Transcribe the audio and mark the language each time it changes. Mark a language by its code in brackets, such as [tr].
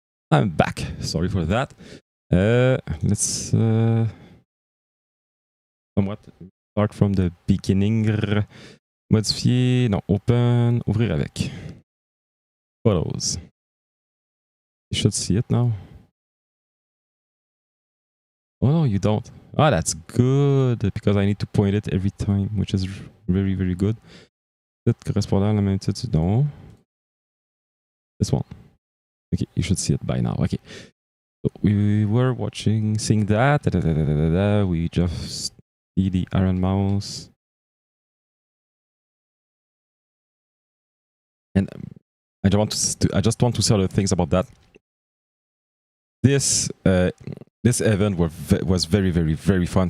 [en] I'm back. Sorry for that. Let's somewhat start from the beginning. [fr] Modifier, non, [en] open, [fr] ouvrir avec. [en] Photos. You should see it now. Oh no, you don't. Ah, that's good because I need to point it every time, which is very, very good. [fr] Titre correspondant à la même titre, non. [en] This one. Okay, you should see it by now. Okay. So we were seeing that. We just see the Iron Mouse. And I just want to say other things about that. This event was very, very, very fun.